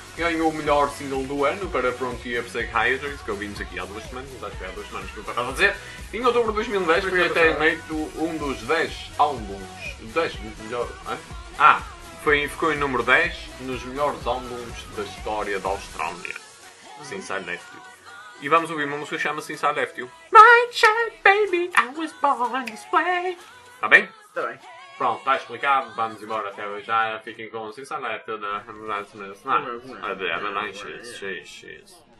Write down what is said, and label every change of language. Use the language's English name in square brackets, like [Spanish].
[Portuguese] Ganhou o melhor single do ano para Frontier Psychiatrist, que ouvimos aqui há duas semanas, acho que há duas semanas que eu estava a dizer. Em outubro de 2010 foi até eleito um dos 10 álbuns. 10 melhores, não é? Ficou em número 10 nos melhores álbuns da história da Austrália. Since I Left You. E vamos ouvir uma música que chama Since I Left You. [English] My child, baby, I was born this way. [Portuguese] Está bem? Está bem. Pronto, está explicado, vamos embora até hoje. Já fiquem com Since I Left You da Hamilton Smith. Não, é bem, não, xis.